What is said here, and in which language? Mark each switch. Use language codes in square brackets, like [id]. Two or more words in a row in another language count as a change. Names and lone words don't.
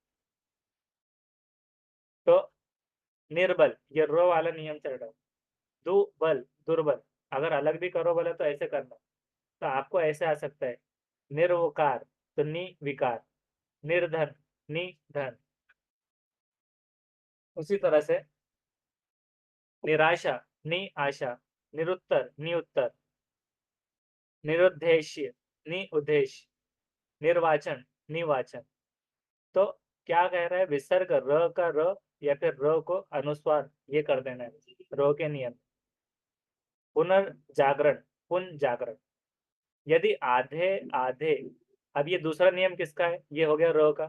[hi] तो निर्बल, ये रो वाला नियम चल रहा है। दुबल, दुर्बल। अगर अलग भी करो बोले तो ऐसे करना। तो आपको ऐसे आ सकता है, निर्वकार तो नि विकार, निर्धन नि धन। उसी तरह से निराशा नि आशा, निरुत्तर नि उत्तर, निरुद्देश्य नि उद्देश्य, निर्वाचन नि वाचन। तो क्या कह रहा है, विसर्ग र का र या फिर र को अनुस्वार ये कर देना है, र के नियम। पुनर्जागरण पुन जागरण, यदि आधे आधे, अब ये दूसरा नियम किसका है, ये हो गया र का।